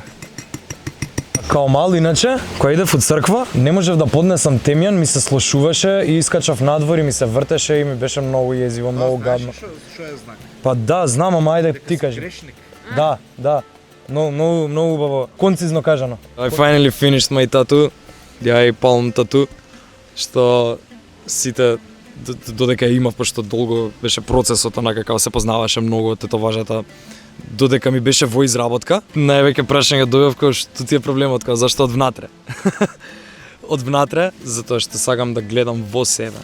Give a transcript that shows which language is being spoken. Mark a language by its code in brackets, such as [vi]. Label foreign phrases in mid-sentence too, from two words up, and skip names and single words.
[mk] Као мал, иначе, кога идев од црква, не можев да поднесам темјан, ми се слошуваше и искачав надвор и ми се вртеше и ми беше многу језиво, многу гадно. Што е знак? Па да, знам, ама ајде ти кажи. Грешник. Да. Многу убаво. Концизно кажано. [en] I finally finished my tattoo. The eye palm tattoo. [mk] Што сите додека ја имав, пошто долго беше процесот, онака како се познаваше многу од тетоважата, додека ми беше во изработка. Највеќе прашање дојав кој што ти е проблемот, као зашто од внатре. Од внатре, затоа што сакам да гледам во себе.